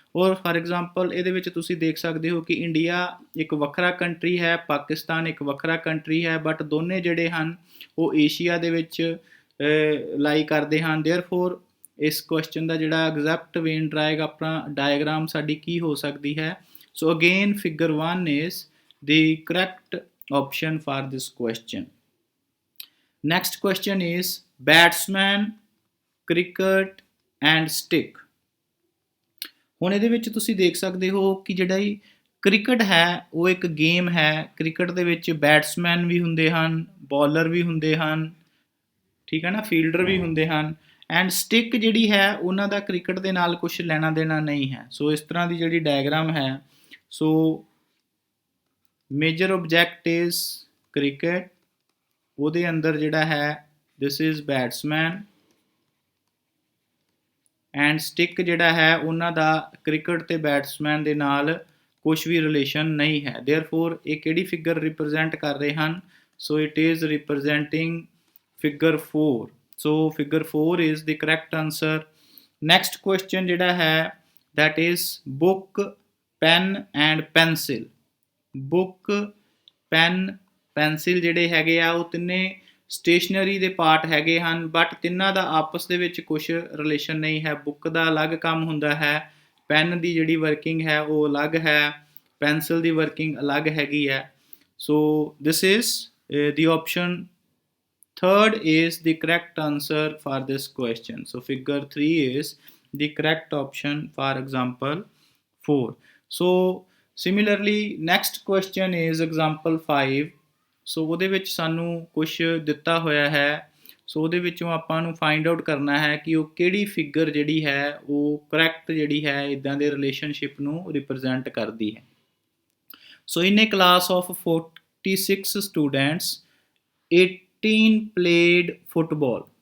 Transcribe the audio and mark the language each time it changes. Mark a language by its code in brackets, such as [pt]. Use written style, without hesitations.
[pa] ਔਰ for example ਇਹਦੇ ਵਿੱਚ ਤੁਸੀਂ ਦੇਖ ਸਕਦੇ ਹੋ ਕਿ ਇੰਡੀਆ ਇੱਕ ਵੱਖਰਾ ਕੰਟਰੀ ਹੈ, ਪਾਕਿਸਤਾਨ ਇੱਕ ਵੱਖਰਾ ਕੰਟਰੀ ਹੈ ਬਟ ਦੋਨੇ ਜਿਹੜੇ ਹਨ ਉਹ ਏਸ਼ੀਆ ਦੇ ਵਿੱਚ ਲਾਈ ਕਰਦੇ ਹਨ। ਦੇਅਰਫੋਰ ਇਸ ਕੁਐਸਚਨ ਦਾ ਜਿਹੜਾ ਐਗਜ਼ੈਕਟ ਵੇਨ ਡਾਇਗਰਾਮ ਸਾਡੀ ਕੀ ਹੋ ਸਕਦੀ ਹੈ। [en] So again figure 1 is the correct option for this question. Next question is batsman, cricket and stick। [pa] ਹੁਣ ਇਹਦੇ ਵਿੱਚ ਤੁਸੀਂ ਦੇਖ ਸਕਦੇ ਹੋ ਕਿ ਜਿਹੜਾ ਹੀ ਕ੍ਰਿਕਟ ਹੈ ਉਹ ਇੱਕ ਗੇਮ ਹੈ। ਕ੍ਰਿਕਟ ਦੇ ਵਿੱਚ ਬੈਟਸਮੈਨ ਵੀ ਹੁੰਦੇ ਹਨ, ਬੋਲਰ ਵੀ ਹੁੰਦੇ ਹਨ, ਠੀਕ ਹੈ ਨਾ, ਫੀਲਡਰ ਵੀ ਹੁੰਦੇ ਹਨ। ਐਂਡ ਸਟਿਕ ਜਿਹੜੀ ਹੈ ਉਹਨਾਂ ਦਾ ਕ੍ਰਿਕਟ ਦੇ ਨਾਲ ਕੁਛ ਲੈਣਾ ਦੇਣਾ ਨਹੀਂ ਹੈ। ਸੋ ਇਸ ਤਰ੍ਹਾਂ ਦੀ ਜਿਹੜੀ ਡਾਇਗਰਾਮ ਹੈ, [en] so major object is cricket, [pa] ਉਹਦੇ ਅੰਦਰ ਜਿਹੜਾ ਹੈ [en] this is batsman, [pa] and stick ਜਿਹੜਾ ਹੈ ਉਹਨਾਂ ਦਾ ਕ੍ਰਿਕਟ ਤੇ ਬੈਟਸਮੈਨ ਦੇ ਨਾਲ ਕੁਛ ਵੀ ਰਿਲੇਸ਼ਨ ਨਹੀਂ ਹੈ। ਦੇਅਰਫੋਰ ਇਹ ਕਿਹੜੀ ਫਿਗਰ ਰਿਪਰੈਜ਼ੈਂਟ ਕਰ ਰਹੇ ਹਨ? [en] So it is representing figure 4। so figure 4 is the correct answer। next question [pa] ਜਿਹੜਾ ਹੈ [en] that is book, pen and pencil। [pa] book, pen, pencil ਜਿਹੜੇ ਹੈਗੇ ਆ ਉਹ ਤਿੰਨੇ ਸਟੇਸ਼ਨਰੀ ਦੇ ਪਾਰਟ ਹੈਗੇ ਹਨ, ਬਟ ਤਿੰਨਾਂ ਦਾ ਆਪਸ ਦੇ ਵਿੱਚ ਕੁਛ ਰਿਲੇਸ਼ਨ ਨਹੀਂ ਹੈ। ਬੁੱਕ ਦਾ ਅਲੱਗ ਕੰਮ ਹੁੰਦਾ ਹੈ, ਪੈਨ ਦੀ ਜਿਹੜੀ ਵਰਕਿੰਗ ਹੈ ਉਹ ਅਲੱਗ ਹੈ, ਪੈਨਸਿਲ ਦੀ ਵਰਕਿੰਗ ਅਲੱਗ ਹੈਗੀ ਹੈ। [en] ਸੋ ਦਿਸ ਇਜ਼ the option third is the correct answer for this question। so figure 3 is the correct option for example 4। so similarly next question is example 5। [pa] so ਉਹਦੇ ਵਿੱਚ ਸਾਨੂੰ ਕੁਛ ਦਿੱਤਾ ਹੋਇਆ ਹੈ, ਸੋ ਉਹਦੇ ਵਿੱਚੋਂ ਆਪਾਂ ਨੂੰ ਫਾਈਂਡ ਆਊਟ ਕਰਨਾ ਹੈ ਕਿ ਉਹ ਕਿਹੜੀ ਫਿਗਰ ਜਿਹੜੀ ਹੈ ਉਹ ਕਰੈਕਟ ਜਿਹੜੀ ਹੈ ਇੱਦਾਂ ਦੇ ਰਿਲੇਸ਼ਨਸ਼ਿਪ ਨੂੰ ਰਿਪਰੈਜ਼ੈਂਟ ਕਰਦੀ ਹੈ। [en] So in a class of 46 students 18 played football.